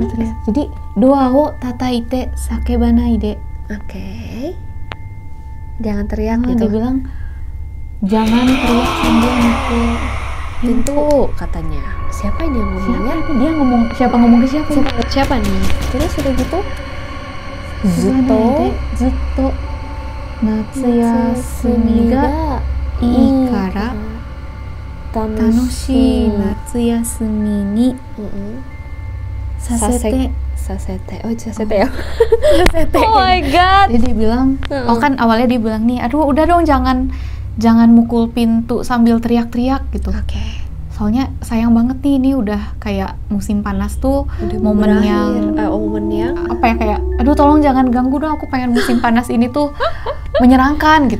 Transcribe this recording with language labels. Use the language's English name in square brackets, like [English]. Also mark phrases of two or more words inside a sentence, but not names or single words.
[Japanese] Jadi ドア叩いて叫ばないで. [Indonesian] Oke. Jangan teriak Dia gitu. bilang jangan teriak sambil mukul Pintu katanya. Siapa ini yang ngomongnya? Dia ngomong ngomong ke siapa? Siapa nih? Terus udah gitu? [Japanese] ずっと夏休みがいいから楽しい夏休みにさせて. [Indonesian] Oh, sasete ya. Sasete. [English] Oh my god. [Indonesian] Jadi dia bilang, kan awalnya dia bilang nih, aduh udah dong jangan mukul pintu sambil teriak-teriak gitu. Oke. Soalnya sayang banget nih, ini udah kayak musim panas tuh, momen yang apa ya, kayak aduh tolong jangan ganggu dong, aku pengen musim panas ini tuh menyenangkan gitu.